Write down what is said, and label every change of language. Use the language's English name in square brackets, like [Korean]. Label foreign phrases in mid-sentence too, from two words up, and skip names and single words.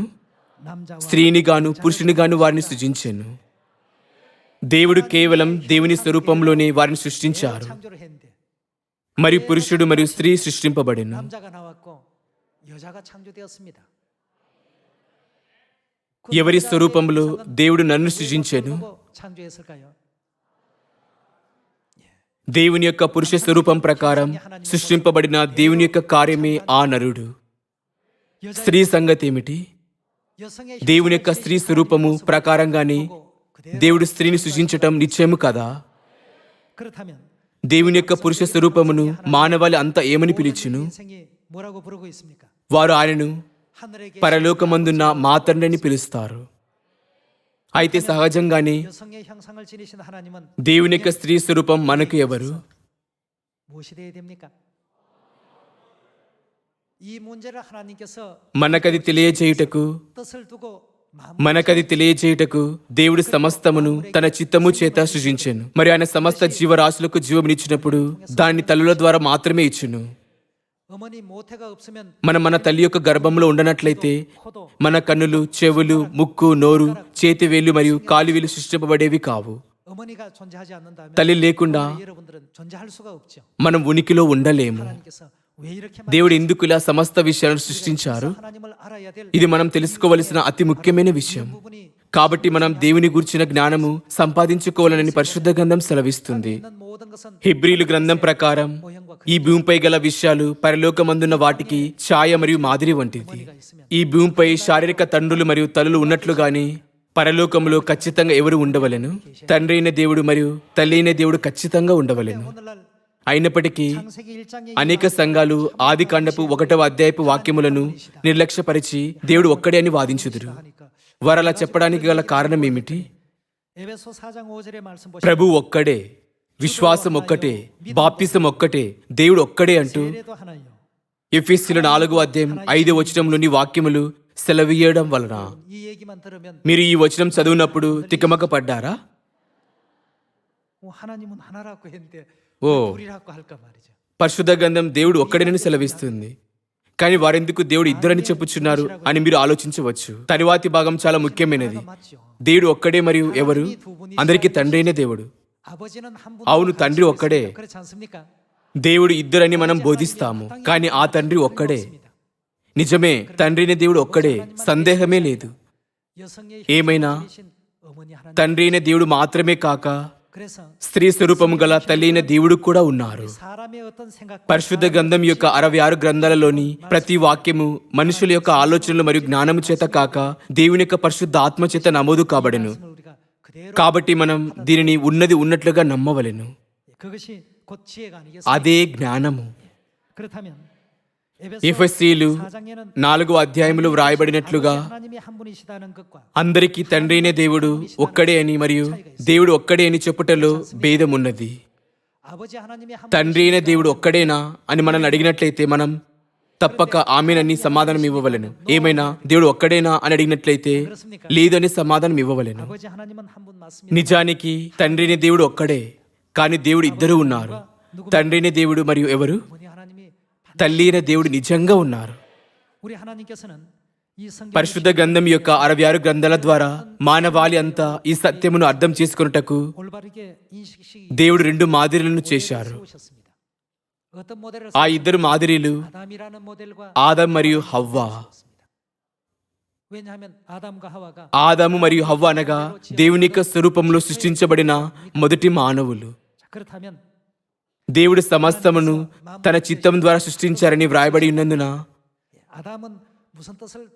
[Korean] 남자와 [Telugu] స్త్రీని గాను పురుషుని గాను వారిని సృజించెను. దేవుడు కేవలం దేవుని స్వరూపంలోనే వారిని సృష్టించారు. [Korean] 창조를 했는데 [Telugu] మరియు పురుషుడు మరియు స్త్రీ సృష్టింపబడెను. [Korean] 남자가 나왔고 여자가 창조되었습니다. [Telugu] ఎవరి స్వరూపంలో దేవుడు నన్ను సృజించెను? [Korean] 창조했을까요? [Telugu] దేవుని యొక్క పురుష స్వరూపం ప్రకారం సృష్టింపబడిన దేవుని యొక్క కార్యమే ఆ నరుడు. స్త్రీ సంగతి ఏమిటి? [Korean] 여성의 [Telugu] దేవుని యొక్క స్త్రీ స్వరూపము ప్రకారంగానే దేవుడు స్త్రీని సృజించటం నిశ్చయము కదా. [Korean] 그렇다면 [Telugu] దేవుని యొక్క పురుష స్వరూపమును మానవాళి అంతా ఏమని పిలిచును? [Korean] 인생이 뭐라고 부르고 있습니까? [Telugu] వారు ఆయనను [Korean] 하늘에 계신 [Telugu] పరలోకమందున్న మా తండ్రి అని పిలుస్తారు. అయితే సహజంగానే [Korean] 여성의 형상을 지니신 하나님은 [Telugu] దేవుని యొక్క స్త్రీ స్వరూపం మనకు ఎవరు? [Korean] 무엇이 되어야 됩니까? 이 문제를 하나님께서 [Telugu] మనకది తెలియజేయుటకు [Korean] 뜻을 두고 마음 [Telugu] మనకది తెలియజేయుటకు దేవుడు సమస్తమును తన చిత్తము చేత సృజించెను. మరి ఆయన సమస్త జీవరాశులకు జీవమునిచ్చినప్పుడు దాన్ని తల్లుల ద్వారా మాత్రమే ఇచ్చును. [Korean] 어머니 모태가 없으면 [Telugu] మన తల్లి యొక్క గర్భంలో ఉండనట్లయితే [Korean] 코도 [Telugu] మన కన్నులు, చెవులు, ముక్కు, నోరు, చేతివేళ్లు మరియు కాలివేలు సృష్టింపబడేవి కావు. [Korean] 어머니가 존재하지 않는다면 [Telugu] తల్లి లేకుండా [Korean] 여러분들은 존재할 수가 없죠. [Telugu] మనం ఉనికిలో ఉండలేము. [Korean] 하나님께서 왜 이렇게 [Telugu] దేవుడు ఎందుకు ఇలా సమస్త విషయాలను సృష్టించారు? [Korean] 하나님을 알아야 될 [Telugu] ఇది మనం తెలుసుకోవలసిన అతి ముఖ్యమైన విషయం. [Korean] 부분이 [Telugu] కాబట్టి మనం దేవుని గురించిన జ్ఞానము సంపాదించుకోవాలని పరిశుద్ధ గ్రంథం సెలవిస్తుంది. [Korean] 있는 모든 것은 [Telugu] హెబ్రీలు గ్రంథం ప్రకారం ఈ భూమిపై గల విషయాలు పరలోకమందున్న వాటికి ఛాయ మరియు మాదిరి వంటిది. ఈ భూమిపై శారీరక తండ్రులు మరియు తల్లులు ఉన్నట్లుగానే పరలోకములో ఖచ్చితంగా ఎవరు ఉండవలెను? తండ్రి అయిన దేవుడు మరియు తల్లి అయిన దేవుడు ఖచ్చితంగా ఉండవలెను. [Korean] 오늘날 [Telugu] అయినప్పటికీ [Korean] 창세기 1장에 [Telugu] అనేక సంఘాలు ఆది కాండపు 1వ వాక్యములను నిర్లక్ష్యపరిచి దేవుడు ఒక్కడే అని వాదించుదురు. [Korean] 하니까 [Telugu] వారు అలా చెప్పడానికి గల కారణం ఏమిటి? [Korean] 에베소 4장 5절의 말씀 보시면 [Telugu] ప్రభు ఒక్కడే, విశ్వాసం ఒక్కటే, బాప్తిసం ఒక్కటే, దేవుడు ఒక్కడే అంటూ [Korean] 세례도 하나요. [Telugu] ఎఫెసీయుల 4:5 వాక్యములు సెలవీయడం వలన [Korean] 이 얘기만 들으면 [Telugu] మీరు ఈ వచనం చదివినప్పుడు తికమక పడ్డారా? [Korean] 하나님은 하나라고 했는데 ఓ, 둘이라고 할까 말이죠. [Telugu] పరిశుద్ధ గ్రంథం దేవుడు ఒక్కడేనని సెలవిస్తుంది. కానీ వారెందుకు దేవుడు ఇద్దరని చెప్పుచున్నారు అని మీరు ఆలోచించవచ్చు. తరువాతి భాగం చాలా ముఖ్యమైనది. [Korean] 맞죠. [Telugu] దేవుడు ఒక్కడే మరియు ఎవరు? అందరికీ తండ్రి అయిన దేవుడు. [Korean] 아버지는 한 분. [Telugu] అవును, తండ్రి ఒక్కడే. [Korean] 그렇지 않습니까? [Telugu] దేవుడు ఇద్దరని మనం బోధిస్తాము, కానీ ఆ తండ్రి ఒక్కడే. నిజమే, తండ్రి అయిన దేవుడు ఒక్కడే, సందేహమే లేదు. [Korean] 여성의 [Telugu] ఏమైనా [Korean] 신 어머니 하나님. [Telugu] తండ్రి అయిన దేవుడు మాత్రమే కాక [Korean] 그래서 [Telugu] స్త్రీ స్వరూపము గల తల్లి అయిన దేవుడు కూడా ఉన్నారు. [Korean] 사람의 어떤 생각 [Telugu] పరిశుద్ధ గ్రంథం యొక్క 66 గ్రంథాలలోని ప్రతి వాక్యము మనుషుల యొక్క ఆలోచనలు మరియు జ్ఞానము చేత కాక దేవుని యొక్క పరిశుద్ధ ఆత్మ చేత నమోదు కాబడెను. [Korean] 우리가 그대로 [Telugu] కాబట్టి మనం దీనిని ఉన్నది ఉన్నట్లుగా నమ్మవలెను. [Korean] 그것이 곧 지혜가 아니겠습니까? [Telugu] అదే జ్ఞానము. [Korean] 그렇다면 [Telugu] ఎఫెసీయులు [Korean] 4장에는 [Telugu] 4వ అధ్యాయములో వ్రాయబడినట్లుగా [Korean] 하나님이 한 분이시다는 것과 [Telugu] అందరికీ తండ్రి అయిన దేవుడు ఒక్కడే అని మరియు దేవుడు ఒక్కడే అని చెప్పుటలో భేదమున్నది. [Korean] 아버지 하나님이 한 [Telugu] తండ్రి అయిన దేవుడు ఒక్కడేనా అని మనల్ని అడిగినట్లయితే మనం తప్పక ఆమెనని సమాధానం ఇవ్వవలెను. ఏమైనా దేవుడు ఒక్కడేనా అని అడిగినట్లయితే లేదని సమాధానం ఇవ్వవలెను. [Korean] 아버지 하나님은 한 분 맞습니다. [Telugu] నిజానికి తండ్రి అయిన దేవుడు ఒక్కడే, కానీ దేవుడు ఇద్దరు ఉన్నారు. తండ్రి అయిన దేవుడు మరియు ఎవరు? [Korean] 어머니 하나님이 [Telugu] తల్లి అయిన దేవుడు నిజంగా ఉన్నారు. [Korean] 우리 하나님께서는 이 성경 [Telugu] పరిశుద్ధ గ్రంథం యొక్క 66 గ్రంథాల ద్వారా మానవాళి అంతా ఈ సత్యమును అర్థం చేసుకొనుటకు [Korean] 올바르게 인식시키 [Telugu] దేవుడు 2 మాదిరిలను చేశారు. [Korean] 세우셨습니다. 어떤 모델을 [Telugu] ఆ ఇద్దరు మాదిరిలు [Korean] 아담이라는 모델과 [Telugu] ఆదం మరియు హవ్వ. [Korean] 세웠습니다. 왜냐하면 아담과 하와가 [Telugu] ఆదాము మరియు హవ్వ అనగా దేవుని యొక్క స్వరూపంలో సృష్టించబడిన మొదటి మానవులు. [Korean] 자, 그렇다면 [Telugu] దేవుడు సమస్తమును తన చిత్తం ద్వారా సృష్టించారని వ్రాయబడి ఉన్నందున [Korean] 아담은 무슨 뜻을 두고